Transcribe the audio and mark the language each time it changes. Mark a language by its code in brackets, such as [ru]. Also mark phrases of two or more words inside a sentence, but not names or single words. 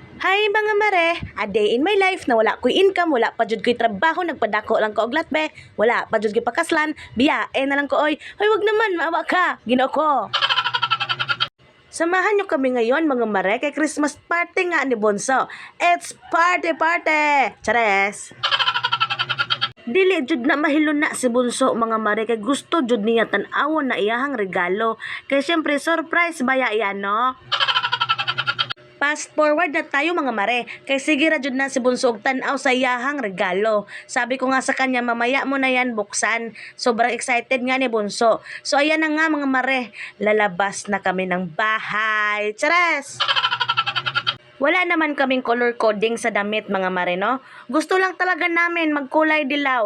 [tl] Hi mga mare, [ceb] a day in my life na wala ko'y income, wala pa jud ko'y trabaho, nagpadako lang ko og latbe, wala pa jud ko'y pakaslan, biyae na lang ko oy. [tl] Hoy wag naman, maawa ka, Ginoo ko. Samahan nyo kami ngayon mga mare kay [en] Christmas party [tl] nga ni Bonso. [en] It's party party! [tl] Chares! [ceb] Dili jud na mahilon na si Bunso mga mare kay gusto jud niya tan-awon na iyahang regalo. Kay syempre surprise baya iyan no? [en] Fast forward [ceb] na tayo mga mare, kay sige ra jud na si Bunso og tan-aw sa iyahang regalo. [tl] Sabi ko nga sa kanya mamaya mo na yan buksan. Sobrang excited nga ni Bunso. So ayan na nga mga mare, lalabas na kami ng bahay. Charas! Wala naman kaming color coding sa damit mga mare no. Gusto lang talaga namin magkulay dilaw.